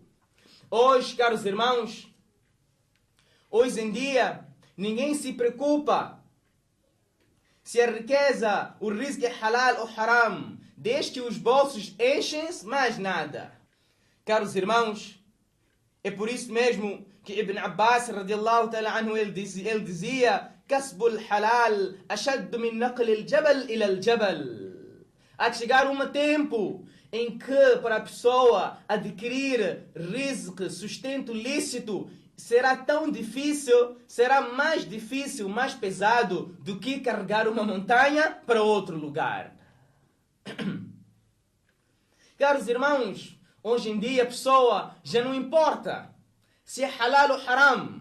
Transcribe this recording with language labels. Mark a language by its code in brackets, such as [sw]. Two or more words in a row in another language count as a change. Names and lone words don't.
[pt] Hoje, caros irmãos, hoje em dia, ninguém se preocupa se a riqueza, o rizq é halal ou haram, desde que os bolsos enchem-se, mais nada. Caros irmãos, é por isso mesmo que Ibn Abbas, [ar] رضي الله تعالى عنه, [pt] ele dizia: [ar] كسب الحلال أشد من نقل الجبل إلى الجبل. [pt] Há de chegar um tempo em que para a pessoa adquirir rizq, sustento lícito, será tão difícil, será mais difícil, mais pesado do que carregar uma montanha para outro lugar. Caros irmãos, hoje em dia a pessoa já não importa se é halal ou haram.